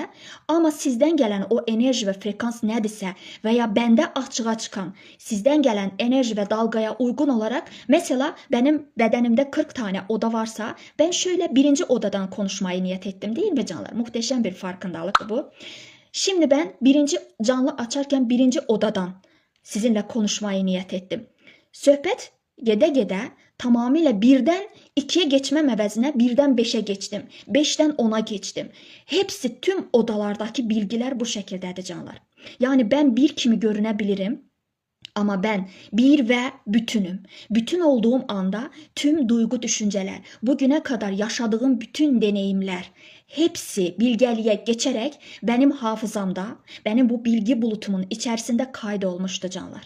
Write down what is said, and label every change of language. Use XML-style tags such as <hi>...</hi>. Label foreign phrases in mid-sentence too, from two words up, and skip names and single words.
<tr>Ama sizden gelen o enerji ve frekans nedirse veya bende açığa çıkan sizden gelen enerji ve dalgaya uygun olarak, mesela benim bedenimde 40 tane oda varsa ben şöyle birinci odadan konuşmayı niyet ettim, değil mi canlar? Muhteşem bir farkındalık bu. Şimdi ben birinci canlı açarken birinci odadan sizinle konuşmayı niyet ettim.</tr> <az>Söhbət gedə-gedə tamamilə</az> <tr>birden 2'ye geçmem əvəzinə birden 5'e geçtim. 5'ten 10'a geçtim. Hepsi, tüm odalardaki bilgiler bu şekildedir canlar. Yani ben bir kimi görünebilirim ama ben bir ve bütünüm. Bütün olduğum anda tüm duygu, düşünceler, bugüne kadar yaşadığım bütün deneyimler hepsi bilgeliğe geçerek benim hafızamda, benim bu bilgi bulutumun içerisinde kaydolmuştu canlar.</tr>